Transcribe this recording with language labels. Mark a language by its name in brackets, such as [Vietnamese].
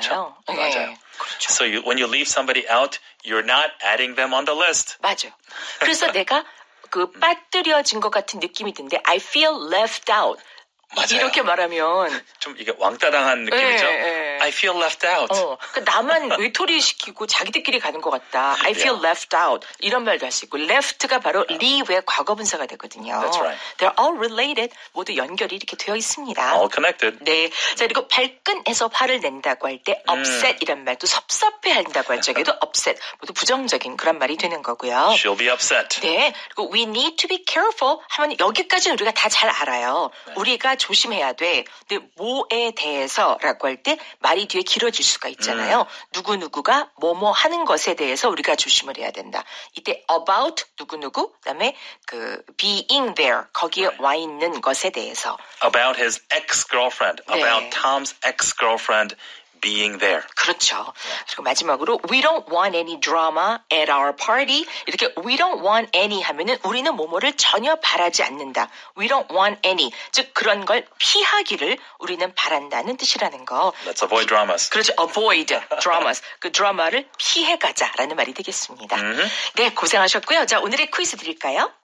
[Korean] 그렇죠. 맞아요. 네, 그렇죠. [English] So when you leave somebody out, you're not adding them on the list. [Korean] 맞아요. 그래서 내가 그 빠뜨려진 것 같은 느낌이 드는데 [English] I feel left out. [Korean] 맞아요. 이렇게 말하면 좀 이게 왕따당한 느낌이죠. [English] I feel left out. [Korean] 그러니까 나만 외톨이 시키고 자기들끼리 가는 것 같다. [English] I feel left out. [Korean] 이런 말도 할 수 있고 left가 바로 leave의 과거분사가 되거든요. [English] That's right. They're all related. [Korean] 모두 연결이 이렇게 되어 있습니다. [English] All connected. [Korean] 네. 자, 그리고 발끈해서 화를 낸다고 할 때 upset 이란 말도 섭섭해 한다고 할 적에도 upset. 모두 부정적인 그런 말이 되는 거고요. [English] She'll be upset. [Korean] 네. 그리고 [English] we need to be careful [Korean] 하면 여기까지는 우리가 다 잘 알아요. 네. 우리가 조심해야 돼. 근데 뭐에 대해서라고 할 때 말이 뒤에 길어질 수가 있잖아요. 누구누구가 뭐뭐 하는 것에 대해서 우리가 조심을 해야 된다. 이때 about 누구누구 그다음에 그 [English] being there [Korean] 거기에 와 있는 것에 대해서 [English] About his ex-girlfriend. [Korean] 네. [English] About Tom's ex-girlfriend being there. [Korean] 그렇죠. 그리고 마지막으로 [English] we don't want any drama at our party. [Korean] 이렇게 [English] we don't want any [Korean] 하면은 우리는 뭐뭐를 전혀 바라지 않는다. [English] We don't want any. [Korean] 즉 그런 걸 피하기를 우리는 바란다는 뜻이라는 거. [English] Let's avoid dramas. [Korean] 그렇죠. [English] avoid dramas. [Korean] 그 드라마를 피해가자라는 말이 되겠습니다. 네, 고생하셨고요. 자, 오늘의 퀴즈 드릴까요?